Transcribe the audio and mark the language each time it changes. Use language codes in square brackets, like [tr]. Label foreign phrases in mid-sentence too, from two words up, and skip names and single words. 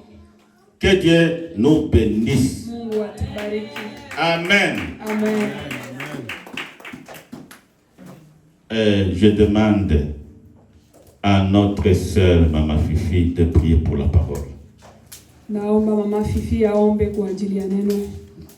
[fr] Que Dieu nous bénisse. [sw] Mungu atubariki. Amen. Amen. [fr] Je demande à notre sœur Maman Fifi de prier pour la parole. [sw] Naomba Mama Fifi aombe kwa ajili ya neno.